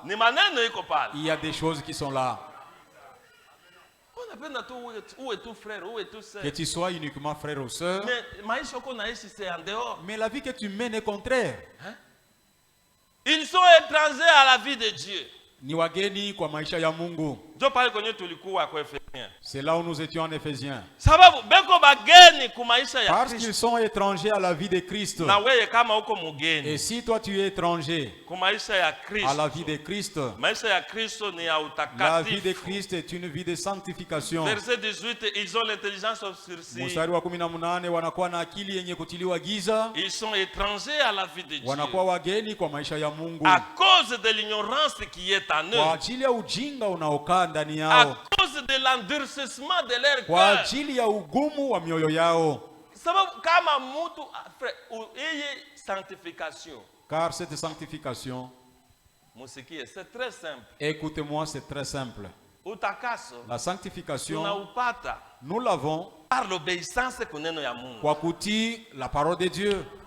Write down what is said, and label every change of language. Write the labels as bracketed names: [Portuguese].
[Swahili] ni maneno iko pale. [French] il y a des choses qui sont là. [Swahili] Unapenda tu uwe tu frère, uwe tu sœur. [French] Que tu sois uniquement frère ou sœur, Mais [Swahili] maisha uko naishi [French] c'est en dehors. mais la vie que tu mènes est contraire. Ils sont étrangers à la vie de Dieu. [Swahili] Ni wageni kwa maisha ya Mungu. Ndio pale kwenye tulikuwa kwa Efeso. [French] C'est là où nous étions en Éphésiens. [Swahili] Sababu beko bageni kumaisha ya [French] Parce [Swahili] Kristo. [French] qu'ils sont étrangers à la vie de Christ. [Swahili] Na wewe kama uko [French] Et [Swahili] mugeni [French] si toi tu es étranger [Swahili] kumaisha ya [French] à [Swahili] Kristo. [French] la vie de Christ, [Swahili] Maisha ya Kristo ni ya [French] la vie de [Swahili] utakatifu. [French] Christ est une vie de sanctification. Verset 18, ils ont l'intelligence obscurcie. [Swahili] Mstari wa 18 wanakuwa na akili yenye kutiliwa giza, [French] Ils sont étrangers à la vie de Dieu. [Swahili] wanakuwa wageni kwa maisha ya Mungu [French] À cause de l'ignorance qui est en [Swahili] kwa [French] eux. [Swahili] ajili ya ujinga unaokaa ndani [French] À [Swahili] yao, [French] cause de l'endurcissement de leur [Swahili] kwa [French] cœur. [Swahili] ajili ya ugumu wa mioyo yao. Sababu kama mtu hii sanctification, [French] Car cette sanctification, [Swahili] musikie, [French] c'est très simple. écoutez-moi, c'est très simple. [Swahili] Utakaso [French] La sanctification, [Swahili] tunaupata [French] nous l'avons par l'obéissance [Swahili] kuneno ya Mungu. kwa kutii [French] la parole de Dieu.